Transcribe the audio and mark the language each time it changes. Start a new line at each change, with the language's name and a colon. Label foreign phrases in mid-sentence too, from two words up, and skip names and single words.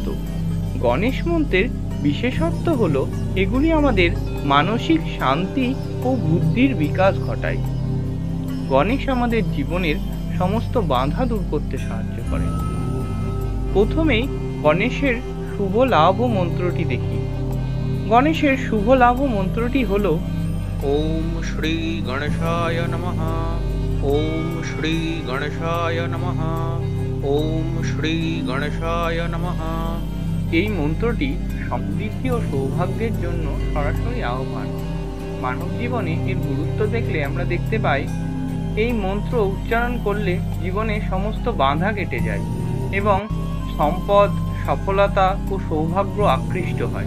Bangla: গণেশ মন্ত্রের বিশেষত্ব হল এগুলি আমাদের মানসিক শান্তি ও বুদ্ধির বিকাশ ঘটায়। গণেশ আমাদের জীবনের সমস্ত বাধা দূর করতে সাহায্য করে। প্রথমেই গণেশের শুভ লাভ মন্ত্রটি দেখি। গণেশের শুভ লাভ মন্ত্রটি হল
Sanskrit: ওম শ্রী গণেশায় নমঃ। ওম শ্রী গণেশায় নমঃ। ওম শ্রী গণেশায় নমঃ।
Bangla: এই মন্ত্রটি সমৃদ্ধি ও সৌভাগ্যের জন্য সরাসরি আহ্বান। মানব জীবনে এর গুরুত্ব দেখলে আমরা দেখতে পাই এই মন্ত্র উচ্চারণ করলে জীবনে সমস্ত বাধা কেটে যায় এবং সম্পদ, সফলতা ও সৌভাগ্য আকৃষ্ট হয়।